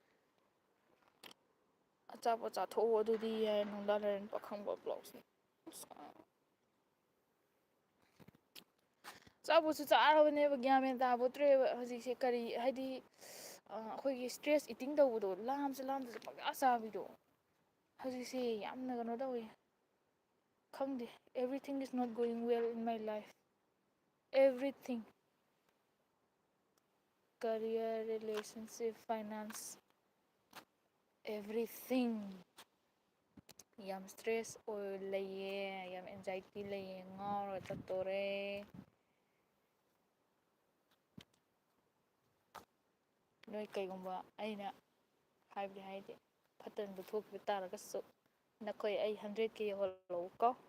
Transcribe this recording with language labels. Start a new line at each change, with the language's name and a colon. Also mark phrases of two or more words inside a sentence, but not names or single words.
Manipuri: ꯑꯆꯥꯄꯣꯠ ꯆꯥꯊꯣꯛꯑꯣ ꯑꯗꯨꯗꯤ ꯌꯥꯏ ꯅꯨꯡꯗꯥꯡ ꯂꯩꯔꯟ ꯄꯥꯈꯪꯕ ꯕ꯭ꯂꯣꯛꯁꯅꯤ ꯑꯆꯥꯄꯣꯠꯁꯨ ꯆꯥꯔꯕꯅꯦꯕ ꯒ꯭ꯌꯥꯟ ꯃꯦꯟ ꯇꯥꯄꯣꯠꯇ꯭ꯔꯦꯕ ꯍꯧꯖꯤꯛꯁꯦ ꯀꯔꯤ ꯍꯥꯏꯗꯤ ꯑꯩꯈꯣꯏꯒꯤ
English: stress eating
Manipuri: ꯇꯧꯕꯗꯣ ꯂꯥꯝꯁꯨ ꯂꯥꯝꯗꯁꯨ ꯄꯪꯆꯥ ꯆꯥꯕꯤꯗꯣ ꯍꯧꯖꯤꯛꯁꯦ ꯌꯥꯝꯅ ꯀꯩꯅꯣ ꯇꯧꯋꯤ ꯈꯪꯗꯦ
English: everything is not going well in my life everything career relationship finance everything
Manipuri: ꯌꯥꯝ ꯏꯁꯇ꯭ꯔꯦꯁ ꯑꯣꯏ ꯂꯩꯌꯦ ꯌꯥꯝ ꯑꯦꯟꯖꯥꯏꯇꯤ ꯂꯩꯌꯦ ꯉꯥꯎꯔꯒ ꯆꯠꯇꯣꯔꯦ ꯅꯣꯏ ꯀꯩꯒꯨꯝꯕ ꯑꯩꯅ ꯍꯥꯏꯕꯗꯤ ꯍꯥꯏꯗꯤ ꯐꯠꯇꯅꯕꯨ ꯊꯣꯛꯈꯤꯕ ꯇꯥꯔꯒꯁꯨ ꯅꯈꯣꯏ ꯑꯩ 100K ꯌꯧꯍꯜꯂꯛꯎ ꯀꯣ